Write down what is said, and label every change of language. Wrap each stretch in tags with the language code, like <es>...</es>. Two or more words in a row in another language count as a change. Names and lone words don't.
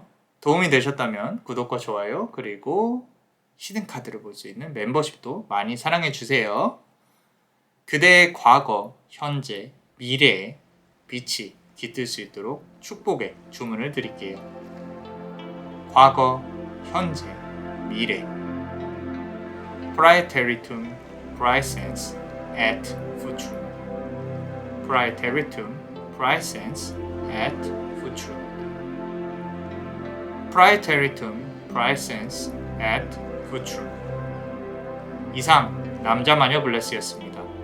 <ko>도움이 되셨다면 구독과 좋아요 그리고 히든 카드를 볼 수 있는 멤버십도 많이 사랑해 주세요. 그대의 과거, 현재, 미래에 빛이 깃들 수 있도록 축복의 주문을 드릴게요. 과거, 현재, 미래</ko> <la>Praeteritum praesens et futurum Praeteritum praesens et futurum Praeteritum praesens et futurum</la> <ko>이상 남자마녀 블레스였습니다.</ko>